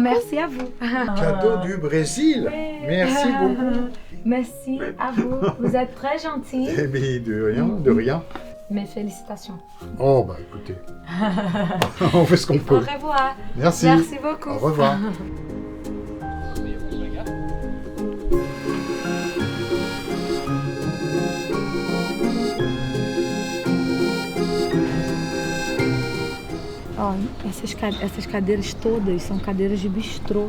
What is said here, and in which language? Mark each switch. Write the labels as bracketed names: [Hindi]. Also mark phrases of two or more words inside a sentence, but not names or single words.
[French] Merci à vous. Cadeau du Brésil. Merci beaucoup. Merci à vous. Vous êtes très gentil. Eh bien, de rien. Mes félicitations. Oh, bah écoutez, on fait ce qu'on peut. Au revoir. Merci. Merci beaucoup. Au revoir. [Portuguese] Ó, essas cadeiras todas são cadeiras de bistrô.